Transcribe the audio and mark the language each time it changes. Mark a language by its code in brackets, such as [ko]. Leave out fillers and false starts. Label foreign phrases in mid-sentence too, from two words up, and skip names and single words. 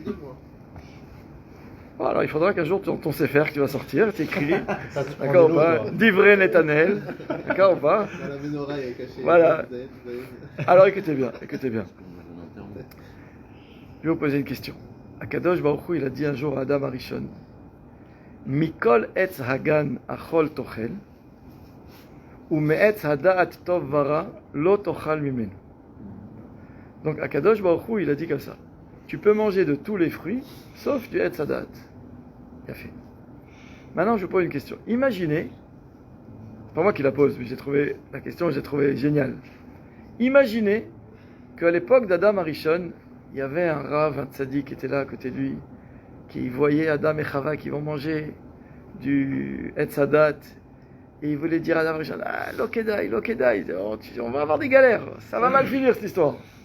[fr] J'aurais les deux, moi. Bon, alors il faudra qu'un jour, dans ton Sefer que tu vas sortir, tu écris, Ça te prend d'accord de ou l'eau, pas, quoi. Divrei Netanel, d'accord ou pas? Dans la menorah, il est caché. Voilà. Vous avez- Alors écoutez bien, écoutez bien. Je vais vous poser une question. [he] הקדוש ברוך הוא, [fr] il a dit un jour à [he] Adam Arishon, מכל עץ הגן אכל תאכל, ou מעץ הדעת טוב ורע לא תאכל ממנו. [fr] Donc [he] הקדוש ברוך הוא, [fr] il a dit comme ça. Tu peux manger de tous les fruits, sauf du [he] עץ הדעת. [fr] Il a fait. Maintenant, je vous pose une question. Imaginez, c'est pas moi qui la pose, mais j'ai trouvé la question, j'ai trouvé géniale. Imaginez qu'à l'époque d'Adam Arishon, il y avait un Rav, un tzaddik qui était là à côté de lui, qui voyait Adam et Chava qui vont manger du [he] עץ הדעת, [fr] et il voulait dire à Adam Arishon, ah, Lokedai, on va avoir des galères, ça va mal finir cette histoire.